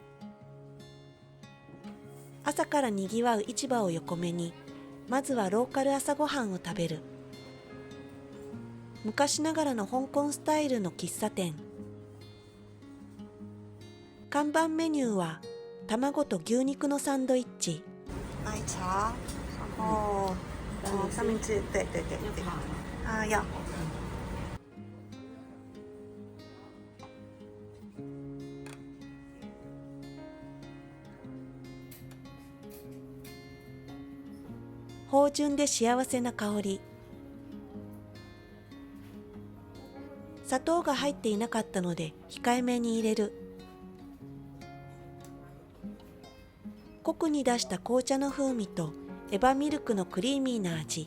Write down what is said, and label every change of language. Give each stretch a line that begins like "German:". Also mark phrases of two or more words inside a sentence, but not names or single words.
Japanese: 朝からにぎわう市場を横目に、まずはローカル朝ごはんを食べる。昔ながらの香港スタイルの喫茶店。看板メニューは卵と牛肉のサンドイッチ。
Chinese: 奶茶，然后上面是对对对对，啊要。
Japanese: 芳醇で幸せな香り。砂糖が入っていなかったので控えめに入れる。濃くに出した紅茶の風味とエバミルクのクリーミーな味。